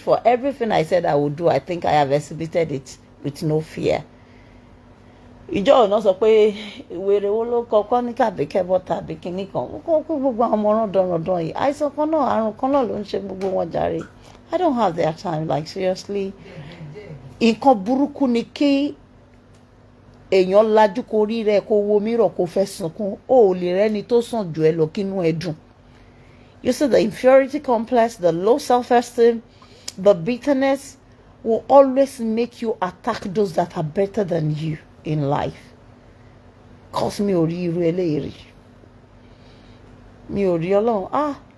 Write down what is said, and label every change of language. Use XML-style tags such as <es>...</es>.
<en>For everything I said I would do, I think I have exhibited it with no fear.</en> <yo>ìjọ ọ̀nà sọ pé wèrè wo ló kọ́kọ́ ní kàbíkẹ́ bọ́tà àbí kínní kan ó kọ́ pé gbogbo àwọn ọmọ rándanrandan yìí àìsàn kan náà àrùn kan náà ló ń ṣe gbogbo wọn jàre.</yo> <en>I don't have their time, like seriously.</en> <yo>Nǹkan burúkú ni kí èèyàn lajú kó rí rẹ kó wo mírọ̀ kó fẹ́ sunkún ó lè rẹ́ni tó sàn jù ẹ lọ kínú ẹ dùn.</yo> <en>You see, the inferiority complex, the low self-esteem, the bitterness will always make you attack those that are better than you in life.</en> <yo>Cause mi ò rí irú eléyìí. Mi ò rí Ọlọ́run.</yo>